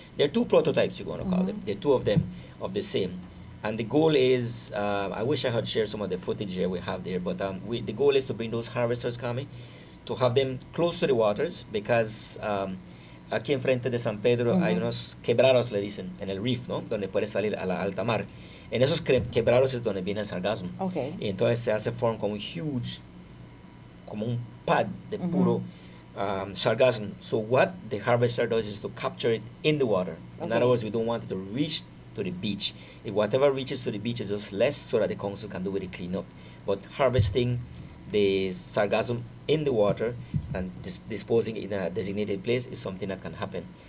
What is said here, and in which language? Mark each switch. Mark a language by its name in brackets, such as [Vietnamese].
[English] There are 2 prototypes, you're going to call them. There are 2 of them of the same. And the goal is, I wish I had shared some of the footage here we have there, but the goal is to bring those harvesters, Kami, to have them close to the waters, because [Spanish] aquí enfrente de San Pedro hay unos quebrados, le dicen, en el reef, ¿no? Donde puede salir a la alta mar. En esos quebrados es donde viene el sargassum. Y entonces se hace form como un pad de puro sargassum. [English] So what the harvester does is to capture it in the water. In other words, we don't want it to reach to the beach. If whatever reaches to the beach is just less, so that the council can do with the cleanup. But harvesting the sargassum in the water and disposing it in a designated place is something that can happen.